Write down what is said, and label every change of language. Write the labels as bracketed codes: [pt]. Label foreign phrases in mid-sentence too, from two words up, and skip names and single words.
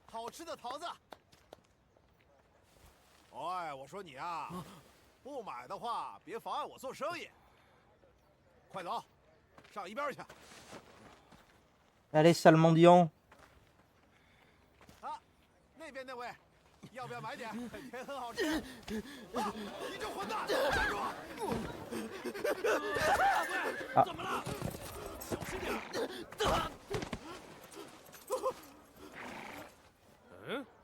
[zh] 吃的桃子。哎，我说你啊，不买的话别妨碍我做生意。快走，上一边去。 [fr] Allez, sale mendiant. [zh] 啊，那边那位，要不要买点？也很好吃。啊，你这混蛋，站住！怎么了？小心点。嗯？